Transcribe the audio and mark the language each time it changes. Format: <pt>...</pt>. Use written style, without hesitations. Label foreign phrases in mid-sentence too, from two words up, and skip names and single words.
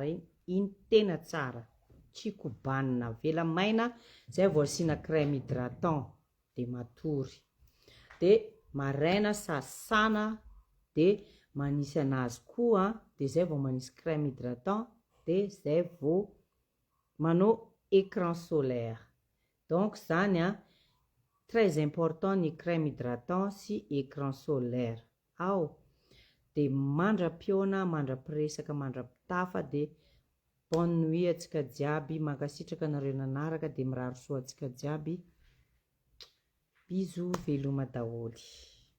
<mg>iny tena tsara tsy kobanina vela maina zay vao asiana</mg> <fr>crème hydratant</fr> <mg>de matory de maraina sasana de manisy anazy koa de zay vao manisy</mg> <fr>crème hydratant</fr> <mg>de zay vao manao</mg> <fr>écran solaire</fr> <mg>donc zany</mg> <fr>très important</fr> <mg>ny</mg> <fr>crème hydratant</fr> <mg>sy</mg> <fr>écran solaire</fr> <mg>de mandra-pioana mandra-piresaka mandra-pitafa de</mg> <fr>bonne nuit</fr> <mg>atsika jiaby mankasitraka anareo nanaraka de miraro soa atsika jiaby bisous veloma daholy</mg>